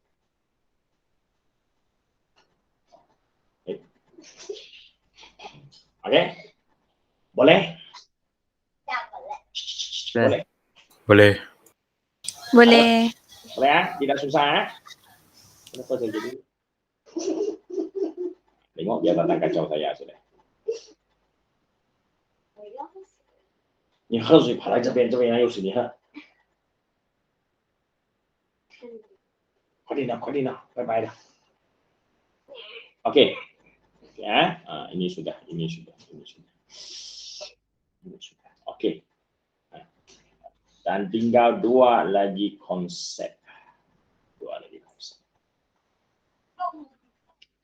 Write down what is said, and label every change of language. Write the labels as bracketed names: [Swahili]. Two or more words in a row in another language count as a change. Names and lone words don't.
[Malay] Okey? Boleh? Boleh. Boleh. Boleh. Boleh Tidak susah Kenapa saya jadi? Tengok dia datang kacau saya sudah. [Chinese] 你喝水跑来这边又是你喝。快点的，拜拜的。Okey. [Malay] Ya, ini sudah. Okey. Dan tinggal 2 lagi konsep. Okay.